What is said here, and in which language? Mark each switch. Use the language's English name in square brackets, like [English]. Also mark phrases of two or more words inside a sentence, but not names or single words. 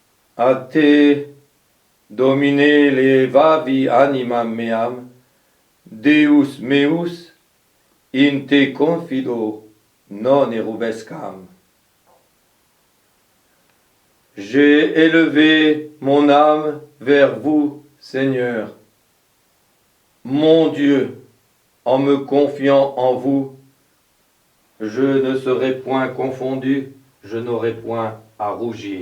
[Latin] A te, Domine levavi animam meam, Deus meus, in te confido non erubescam. [French] J'ai élevé mon âme vers vous, Seigneur, mon Dieu, en me confiant en vous. Je ne serai point confondu, je n'aurai point à rougir.